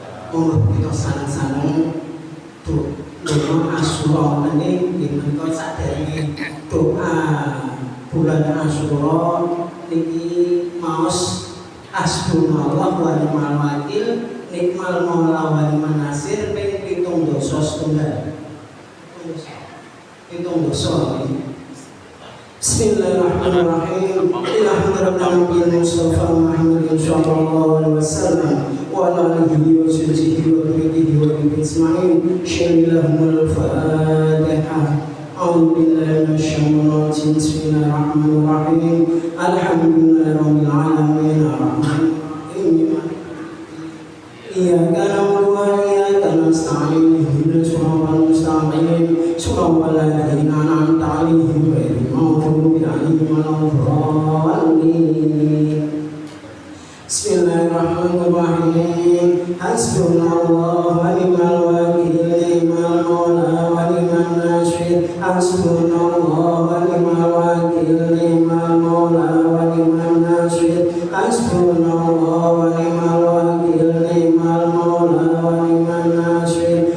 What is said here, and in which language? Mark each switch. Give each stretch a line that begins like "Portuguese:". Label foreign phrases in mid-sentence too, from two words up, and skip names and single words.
Javanese: monggo kita sareng-sareng doa Asyura ini menika saderenge doa bulan Asyura niki maos
Arabic: حسبنا الله ونعم الوكيل نعم المولى ونعم النصير
Javanese: ping 7 setunggal.
Arabic: بسم الله الرحمن الرحيم. إلى حضرة النبي المصطفى محمد صلى الله عليه وسلم وعلى آله وصحبه وتابعيه وتابعين شيء لله الفاتحة. أعوذ بالله من الشيطان الرجيم. بسم الله الرحمن الرحيم. الحمد لله رب العالمين الرحمن الرحيم. إياك نعبد وإياك نستعين اهدنا الصراط المستقيم صراط الذين أنعمت عليهم غير المغضوب عليهم ولا الضالين. بسم الله الرحمن الرحيم. حسبنا الله ونعم الوكيل نعم المولى ونعم النصير. حسبنا الله ونعم الوكيل نعم المولى ونعم النصير. حسبنا الله ونعم الوكيل نعم المولى ونعم النصير.